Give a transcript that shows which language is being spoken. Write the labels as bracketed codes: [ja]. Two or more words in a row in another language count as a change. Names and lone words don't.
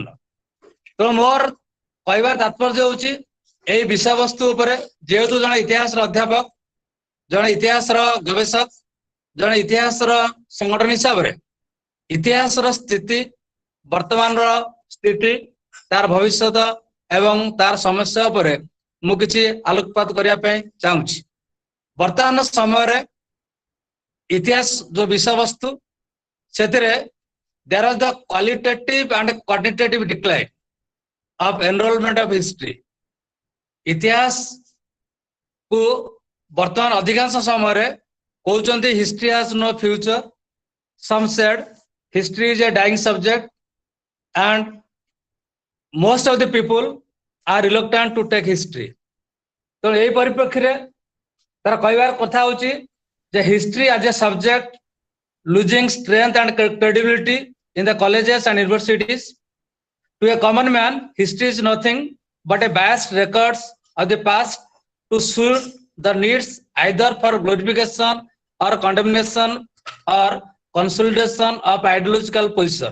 [or] ତେଣୁ ମୋର କହିବାର ତାତ୍ପର୍ଯ୍ୟ ହେଉଛି ଏଇ ବିଷୟବସ୍ତୁ ଉପରେ ଯେହେତୁ ଜଣେ ଇତିହାସର ଅଧ୍ୟାପକ, ଜଣେ ଇତିହାସର ଗବେଷକ, ଜଣେ ଇତିହାସର ସଂଗଠନ ହିସାବରେ ଇତିହାସର ସ୍ଥିତି, ବର୍ତ୍ତମାନର ସ୍ଥିତି, ତାର ଭବିଷ୍ୟତ ଏବଂ ତାର ସମସ୍ୟା ଉପରେ ମୁଁ କିଛି ଆଲୋକପାତ କରିବା ପାଇଁ ଚାହୁଁଛି। ବର୍ତ୍ତମାନ ସମୟରେ ଇତିହାସ ଯୋଉ ବିଷୟବସ୍ତୁ ସେଥିରେ [en] there is the qualitative and quantitative decline of enrollment of history. [or] ଇତିହାସ କୁ ବର୍ତ୍ତମାନ ଅଧିକାଂଶ ସମୟରେ କହୁଛନ୍ତି [en] history has no future, some said history is a dying subject and most of the people are reluctant to take history. [or] ତ ଏହି ପରିପ୍ରେକ୍ଷୀରେ ତାର କହିବାର କଥା ହେଉଛି ଯେ [en] history as a subject losing strength and credibility in the colleges and universities. To a common man, history is nothing but a biased records of the past to suit the needs either for glorification or condemnation or consolidation of ideological position.